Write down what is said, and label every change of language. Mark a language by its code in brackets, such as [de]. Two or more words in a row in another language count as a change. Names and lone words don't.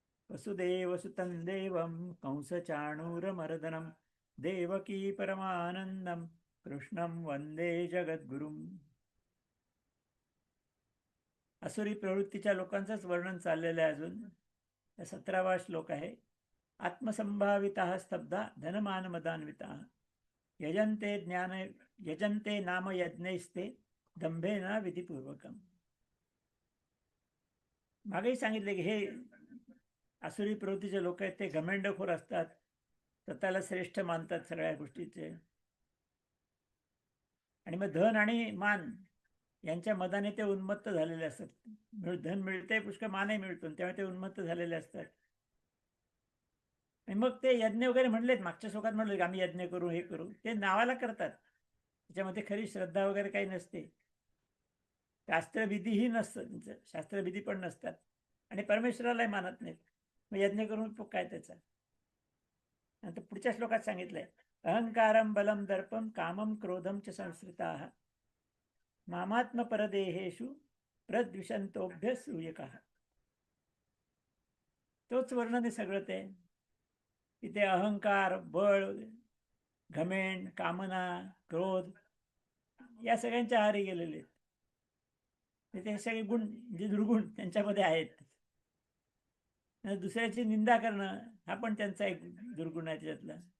[sa] वसुदेवसुतं देवं कंसचाणूरमर्दनं देवकी परमानंदं कृष्णं वंदे जगद्गुरुम्. [mr] असुरी प्रवृत्तीच्या लोकांचंच वर्णन चाललेलं आहे. अजून 17वा श्लोक आहे. [sa] आत्मसंभाविता स्तब्धा धनमानमदान्विता यजन्ते ज्ञान यजन्ते नाम यज्ञैस्ते दंभेन विधिपूर्वकम. [mr] मागेही सांगितले की हे आसुरी प्रवृत्तीचे लोक आहेत ते घमेंडखोर असतात, स्वतःला श्रेष्ठ मानतात सगळ्या गोष्टीचे, आणि मग धन आणि मान यांच्या मदाने ते उन्मत्त झालेले असतात. धन मिळते पुष्कळ, मानही मिळतो, त्यामुळे ते उन्मत्त झालेले असतात. आणि मग ते यज्ञ वगैरे म्हणलेत, मागच्या श्लोकात म्हणले की आम्ही यज्ञ करू, हे करू, ते नावाला करतात, त्याच्यामध्ये खरी श्रद्धा वगैरे काही नसते, शास्त्रविधीही नसतं त्यांचं, शास्त्रविधी पण नसतात, आणि परमेश्वरालाही मानत नाहीत. मग यज्ञ करून उपयोग काय त्याचा? नंतर पुढच्या श्लोकात सांगितलंय, [sa] अहंकारम बलम दर्पम कामम क्रोधम च संश्रिता मामात्म परदेहेषु प्रद्विषंतोभ्य सूयकः. [mr] तोच वर्णन आहे सगळं ते. इथे अहंकार, बळ, घमेंड, कामना, क्रोध या सगळ्यांच्या आहारी गेलेले आहेत. ते सगळे गुण जे दुर्गुण त्यांच्यामध्ये आहेत. दुसऱ्याची निंदा करणं हा पण त्यांचा एक दुर्गुण आहे त्याच्यातला.